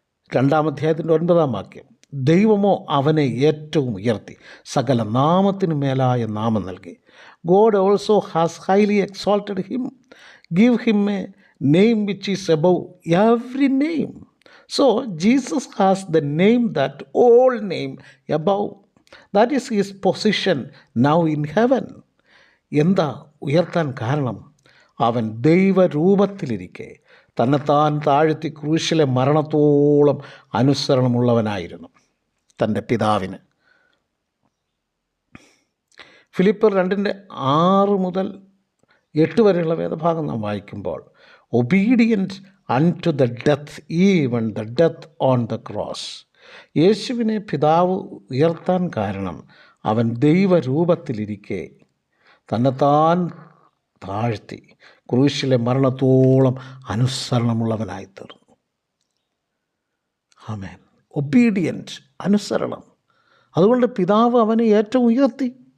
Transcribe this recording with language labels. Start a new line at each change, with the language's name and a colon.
Malayalam: 1:2 ദൈവമോ അവനെ ഏറ്റവും ഉയർത്തി സകല നാമത്തിനു മേലായ നാമം നൽകി.
English: God also has highly exalted him, give him a name which is above every name. So Jesus has the name that all name above. That is his position now in heaven.
Malayalam: എന്താ ഉയർത്താൻ കാരണം? അവൻ ദൈവരൂപത്തിലിരിക്കെ തന്നെത്താൻ താഴ്ത്തി ക്രൂശിലെ മരണത്തോളം അനുസരണമുള്ളവനായിരുന്നു തൻ്റെ പിതാവിന്. ഫിലിപ്പിയർ 2:6-8 വരെയുള്ള വേദഭാഗം നാം വായിക്കുമ്പോൾ,
English: Obedient unto the death, even the death on the cross.
Malayalam: യേശുവിനെ പിതാവ് ഉയർത്താൻ കാരണം അവൻ ദൈവരൂപത്തിലിരിക്കെ തന്നെത്താൻ താഴ്ത്തി ക്രൂശിലെ മരണത്തോളം അനുസരണമുള്ളവനായി തീർന്നു. ആമേൻ. ഒബീഡിയൻറ്റ്, അനുസരണം. അതുകൊണ്ട് പിതാവ് അവനെ ഏറ്റവും ഉയർത്തി.